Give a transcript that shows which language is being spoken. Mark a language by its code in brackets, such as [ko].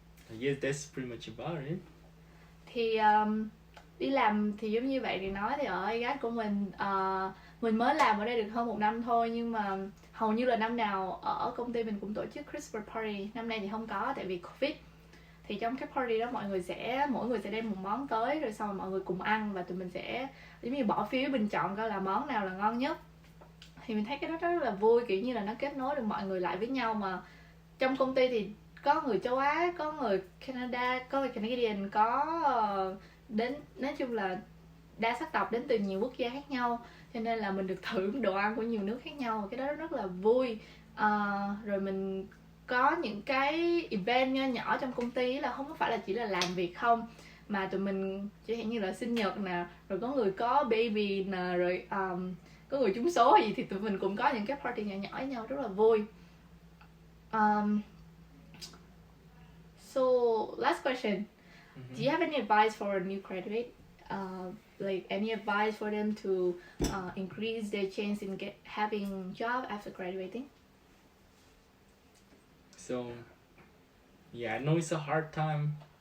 [en] I guess that's pretty much about it. [vi] Thì đi làm thì giống như vậy thì nói thì ở SAIT của mình mới làm ở đây được hơn 1 năm thôi, nhưng mà hầu như là năm nào ở công ty mình cũng tổ chức Christmas party. Năm nay thì không có tại vì Covid. Thì trong cái party đó mỗi người sẽ đem một món tới, rồi sau mọi người cùng ăn và tụi mình sẽ giống như bỏ phiếu bình chọn coi là món nào là ngon nhất. Thì mình thấy cái đó rất là vui, kiểu như là nó kết nối được mọi người lại với nhau. Mà trong công ty thì có người châu Á, có người Canada, có người Canadian, có đến nói chung là đa sắc tộc đến từ nhiều quốc gia khác nhau, cho nên là mình được thử đồ ăn của nhiều nước khác nhau, cái đó rất là vui. Rồi mình có những cái event nho nhỏ trong công ty là không phải là chỉ là làm việc không, mà tụi mình chẳng hạn như là sinh nhật nè, rồi có người có baby nè, rồi có người trúng số gì thì tụi mình cũng có những cái party nhỏ nhỏ với nhau rất là vui. [en] So last question, do you have any advice for a new graduate? Like any advice for them to increase their chance in having job after graduating? So, yeah, I know it's a hard time.